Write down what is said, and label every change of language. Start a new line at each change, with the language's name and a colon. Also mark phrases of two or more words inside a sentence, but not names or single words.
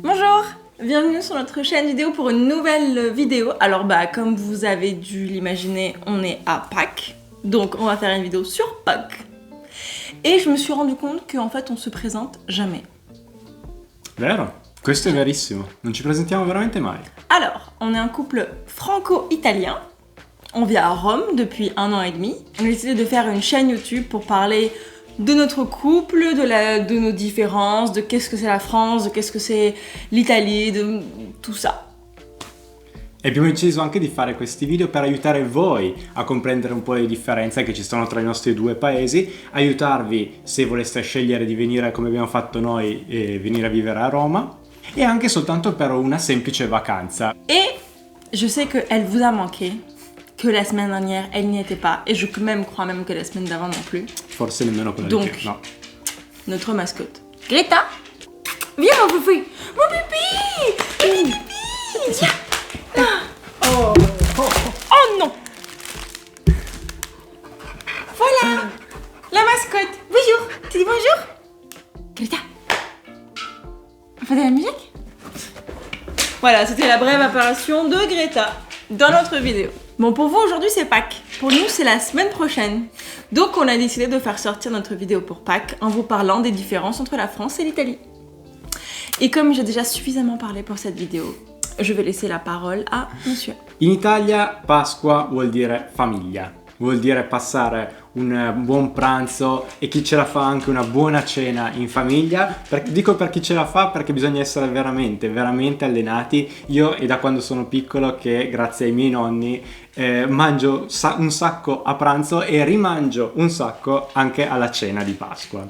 French: Bonjour, bienvenue sur notre chaîne vidéo pour une nouvelle vidéo. Alors comme vous avez dû l'imaginer, on est à Pâques, donc on va faire une vidéo sur Pâques. Et je me suis rendu compte qu'en fait on se présente jamais.
Italian: Vero? Questo è verissimo, non ci presentiamo veramente mai.
French: Alors, on est un couple franco-italien, on vit à Rome depuis 1 an et demi. On a décidé de faire une chaîne YouTube pour parler de notre couple, de nos différences, de qu'est-ce que c'est la France, de qu'est-ce que c'est l'Italie, de tout ça.
Italian: E abbiamo deciso anche di fare questi video per aiutare voi a comprendere un po' le differenze che ci sono tra i nostri due paesi, aiutarvi se voleste scegliere di venire come abbiamo fatto noi e venire a vivere a Roma, e anche soltanto per una semplice vacanza.
French: Et je sais qu'elle vous a manqué, que la semaine dernière elle n'y était pas, et je crois même que la semaine d'avant non plus.
Italian: Forse nemmeno quella
French: Donc,
Italian: di più, no.
French: Notre mascotte. Greta, viens mon pipi. Mon pipi. Mon pipi. Viens. Oh non. Voilà. La mascotte. Bonjour. Tu dis bonjour? Greta. On fait de la musique? Voilà, c'était la brève apparition de Greta dans notre vidéo. Bon, pour vous aujourd'hui c'est Pâques. Pour nous c'est la semaine prochaine. Donc on a décidé de faire sortir notre vidéo pour Pâques en vous parlant des différences entre la France et l'Italie. Et comme j'ai déjà suffisamment parlé pour cette vidéo, je vais laisser la parole à monsieur.
Italian: In Italia Pasqua vuol dire famiglia, vuol dire passare un buon pranzo e chi ce la fa anche una buona cena in famiglia. Dico per chi ce la fa perché bisogna essere veramente allenati. Io è da quando sono piccolo che grazie ai miei nonni mangio un sacco a pranzo e rimangio un sacco anche alla cena di Pasqua.